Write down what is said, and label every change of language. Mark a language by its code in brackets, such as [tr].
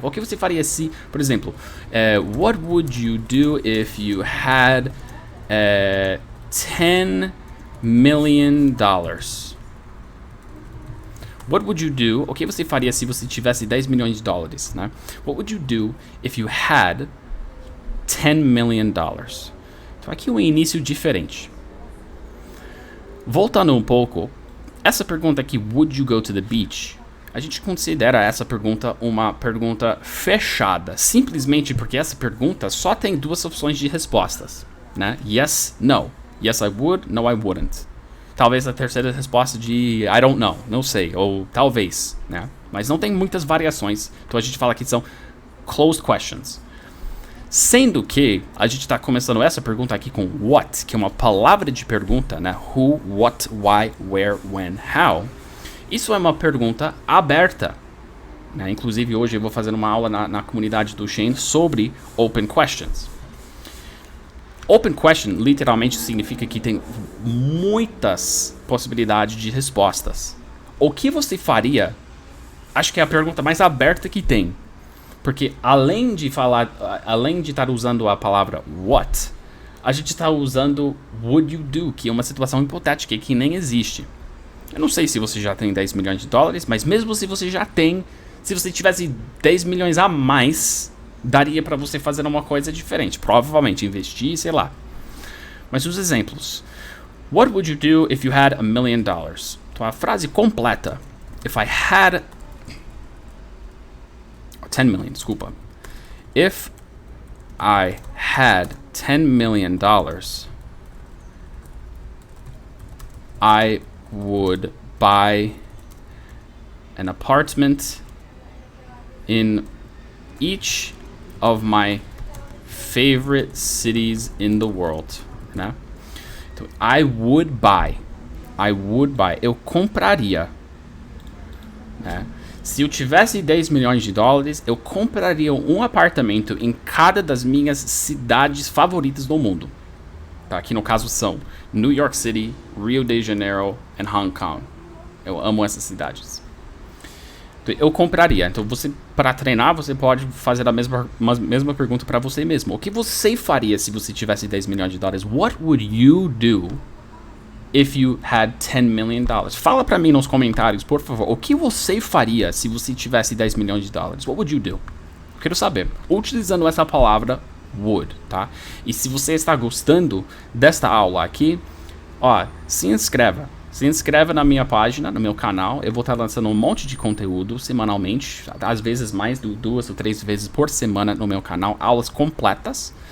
[pt] O que você faria se, por exemplo, [en] what would you do if you had $10 million? What would you do? [pt] O que você faria se você tivesse $10 milhões, né? [en] What would you do if you had $10 million? [pt] Então aqui um início diferente. Voltando um pouco, essa pergunta aqui, [en] would you go to the beach? [pt] A gente considera essa pergunta uma pergunta fechada, simplesmente porque essa pergunta só tem duas opções de respostas, né? Yes, no. [en] Yes, I would. No, I wouldn't. [pt] Talvez a terceira resposta de [en] I don't know, [pt] não sei, ou talvez, né? Mas não tem muitas variações, então a gente fala que são closed questions. Sendo que a gente está começando essa pergunta aqui com what, que é uma palavra de pergunta, né? [en] Who, what, why, where, when, how. [pt] Isso é uma pergunta aberta, né? Inclusive hoje eu vou fazer uma aula na comunidade do Shane sobre open questions. Open question literalmente significa que tem muitas possibilidades de respostas. O que você faria? Acho que é a pergunta mais aberta que tem. Porque além de estar usando a palavra what, a gente está usando would you do, que é uma situação hipotética que nem existe. Eu não sei se você já tem $10 milhões, mas mesmo se você já tem, se você tivesse 10 milhões a mais, daria para você fazer uma coisa diferente. Provavelmente investir, sei lá. Mas os exemplos. [en] What would you do if you had $1 million? [pt] Então a frase completa. [en] If I had 10 million, desculpa. If I had $10 million, I would buy an apartment in each of my favorite cities in the world, né? [pt] Então, [en] I would buy, [pt] eu compraria, né? Se eu tivesse $10 milhões, eu compraria um apartamento em cada das minhas cidades favoritas do mundo. Tá? Que no caso são New York City, Rio de Janeiro e Hong Kong. Eu amo essas cidades. Então, eu compraria. Então, para treinar, você pode fazer a mesma pergunta para você mesmo. O que você faria se você tivesse $10 milhões? [en] What would you do if you had $10 million? [pt] Fala pra mim nos comentários, por favor, o que você faria se você tivesse $10 milhões? [en] What would you do? [pt] Quero saber. Utilizando essa palavra would, tá? E se você está gostando desta aula aqui, ó, se inscreva. Se inscreva na minha página, no meu canal. Eu vou estar lançando um monte de conteúdo semanalmente, às vezes mais de 2 ou 3 vezes por semana no meu canal, aulas completas.